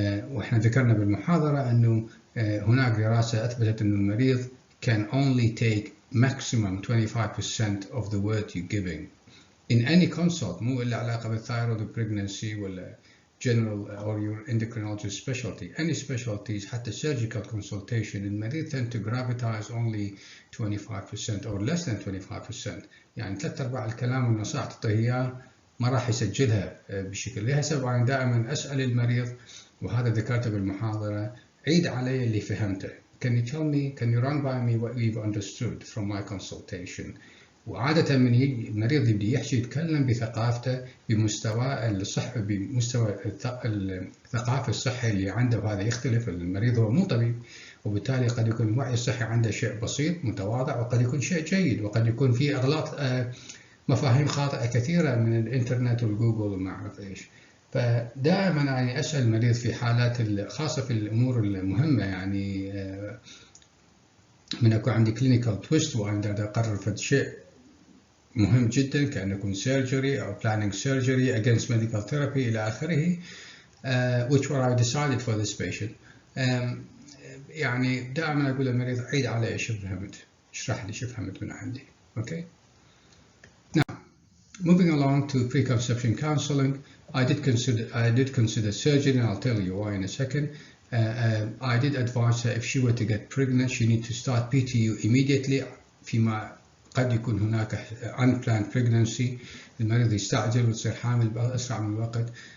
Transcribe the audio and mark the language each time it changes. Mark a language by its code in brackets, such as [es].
[ar] وإحنا ذكرنا بالمحاضرة أنه هناك دراسة أثبتت أن المريض [en] can only take maximum 25% of the word you're giving in any consult, [ar] مو إلا علاقة بالثايرويد [en] pregnancy ولا general or your endocrinologist specialty. Any specialties, [ar] حتى [en] surgical consultation, [ar] المريض [en] tend to gravitize only 25% or less than 25%. [ar] يعني 3/4 الكلام والنصائح تعطيه إياه ما راح يسجلها بشكل. لها سبب أنا دائما أسأل المريض، وهذا ذكرته بالمحاضرة، عيد علي اللي فهمته. [en] Can you tell me, can you run by me what you've understood from my consultation? [ar] وعادة من يجي المريض يبدي يحكي يتكلم بثقافته بمستوى الصحة، بمستوى الثقافة الصحية اللي عنده، وهذا يختلف. المريض هو مو طبيب، وبالتالي قد يكون الوعي الصحي عنده شيء بسيط متواضع، وقد يكون شيء جيد، وقد يكون فيه أغلاط مفاهيم خاطئة كثيرة من الإنترنت والجوجل وما أعرف إيش. فدائما أنا أسأل المريض في حالات خاصة في الأمور المهمة، يعني من أكون عندي clinical twist وأنا أقرر فد شيء مهم جدا كأن يكون surgery أو [en] planning surgery against medical therapy [ar] إلى آخره, [en] which were I decided for this patient. [ar] يعني دائما أقول للمريض عيد علي إيش فهمت، اشرح لي شو فهمت من عندي. [en] Okay. Now, moving along to preconception counseling, I did consider surgery, and I'll tell you why in a second. I did advise her if she were to get pregnant, she needs to start PTU immediately. [ar] فيما قد يكون هناك [en] unplanned pregnancy، [ar] المريض يستعجل وتصير حامل بأسرع من الوقت.